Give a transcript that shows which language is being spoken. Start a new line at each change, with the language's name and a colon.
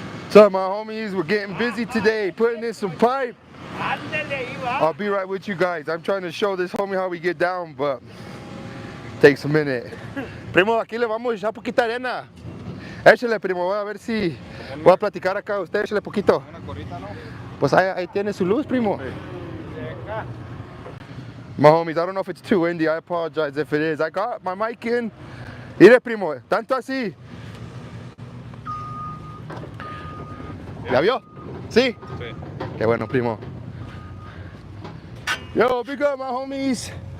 English: So my homies, we're getting busy today, putting in some pipe.
Spanish: Ándale ahí, va.
English: I'll be right with you guys. I'm trying to show this homie how we get down, but takes a minute.
Spanish: Primo, aquí le vamos a echar poquita arena. Échale, primo, voy a ver si voy a platicar acá. Usted échale poquito. Una corrita, ¿no? Pues ahí tiene su luz, primo.
English: My homies, I don't know if it's too windy. I apologize if it is. I got my mic in.
Spanish: Mire, primo, tanto así. ¿La vio? ¿Sí? Sí. Qué bueno, primo.
English: Yo, big up, my homies.